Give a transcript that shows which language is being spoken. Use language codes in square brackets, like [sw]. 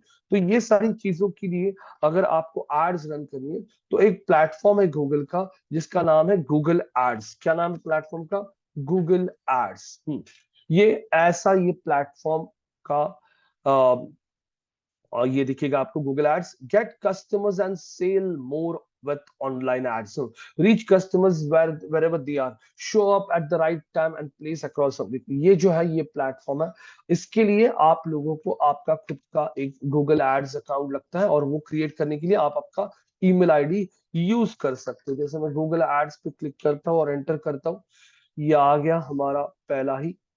[hi] तो ये सारी चीजों के लिए अगर आपको एड्स रन करनी है, तो एक प्लेटफॉर्म है गूगल का जिसका नाम है गूगल एड्स। क्या नाम है प्लेटफॉर्म का? [en] Google ads. [hi] ये ऐसा ये प्लेटफॉर्म का, और ये दिखेगा आपको, [en] Google ads get customers and sell more with online ads. So reach customers wherever they are, show up at the right time and place across something. [hi] ये जो है ये प्लेटफॉर्म है। इसके लिए आप लोगों को आपका खुद का एक गूगल एड्स अकाउंट लगता है, और वो क्रिएट करने के लिए आप आपका ईमेल आईडी यूज कर सकते हो। जैसे मैं गूगल एड्स पे क्लिक करता हूँ और एंटर करता हूँ, ये आ गया हमारा पहला ही।